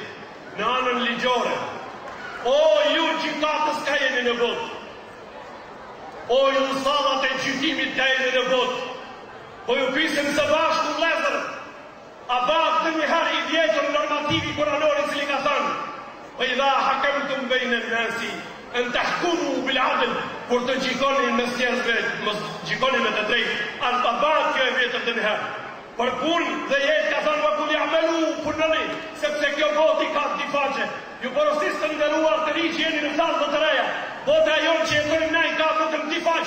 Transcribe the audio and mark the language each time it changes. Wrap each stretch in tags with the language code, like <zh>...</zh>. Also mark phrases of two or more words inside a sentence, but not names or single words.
<sq>Në anën ligjore, o ju gjykatës ka jeni në botë, o ju sallat e gjykimit ka jeni në botë, po ju pisim së bashku vëllezër, a bëhet ndonjëherë i vjetër normativi kuranor i cili ka thënë:</sq> <ar>"وإذا حكمتم بين الناس أن تحكموا بالعدل",</ar> <sq>kur të gjikoni mes njerëzve, mos gjikoni me të drejtë. A bëhet kjo e vjetër ndonjëherë? Për punë dhe jetë ka thënë:</sq> <ar>"وقل يعملوا",</ar> <sq>punoni, sepse kjo botë ka dy faqe. Ju porosisë të nderuar të rinj që jeni në sallë të reja, bota jonë që jetojmë ne ka vetëm dy faqe.</sq>